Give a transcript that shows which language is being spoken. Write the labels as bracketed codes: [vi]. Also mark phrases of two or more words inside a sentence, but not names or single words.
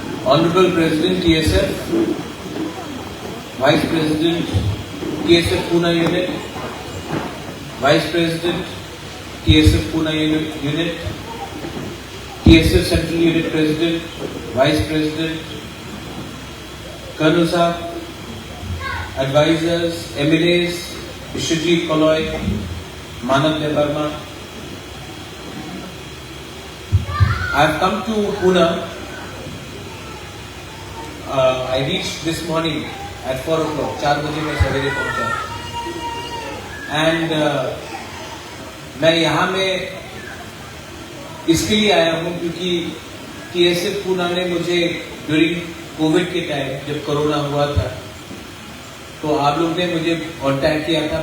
[en] Honorable President TSF, Vice President TSF Pune Unit, Vice President TSF Pune Unit, TSF Central Unit President, Vice President, Colonel Sahab, Advisors, MLAs, Vishwajit Kaloy, Manav Debarma. I have come to Pune. I reached this morning at 4 o'clock. [hi] 4 बजे मैं सवेरे पहुंचा. And मैं यहाँ में इसके लिए आया हूँ क्योंकि TSF पूना ने मुझे [en] during Covid [hi] के टाइम जब कोरोना हुआ था तो आप लोग ने मुझे कॉन्टैक्ट किया था.